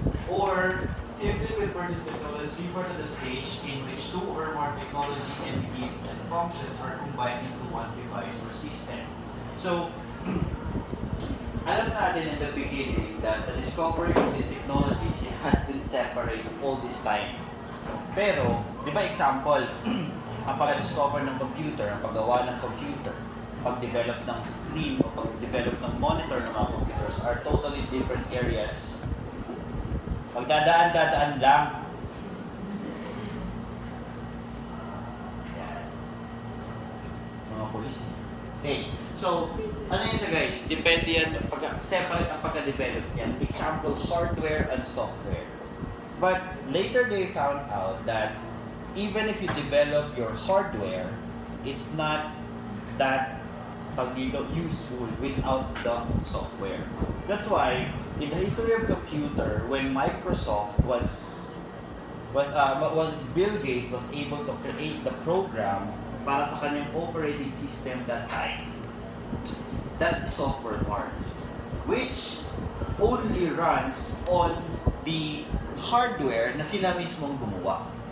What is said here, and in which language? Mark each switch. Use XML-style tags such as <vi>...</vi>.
<en>Or, simply convergence technology refer to the stage in which two or more technology entities and functions are combined into one device or system. So,</en> <tl>alam natin</tl> <en>in the beginning that the discovery of these technologies has been separate all this time.</en> <tl>Pero, di ba example, ang pag-discover ng computer, ang paggawa ng computer, pag-develop ng screen o pag-develop ng monitor ng mga computers</tl> <en>are totally different areas.</en> <tl>Magdadaan-dadaan lang. Yan. Mga polis. Okay. So, ano yun siya guys? Depende yan, separate ang pagka-develop yan.</tl> <en>Example, hardware and software. But later they found out that even if you develop your hardware, it's not that useful without the software. That's why in the history of computer, when Microsoft was Bill Gates was able to create the program</en> <tl>para sa kanyang</tl> <en>operating system that time, that's the software part, which only runs on the hardware</en> <tl>na sila mismong gumawa.</tl>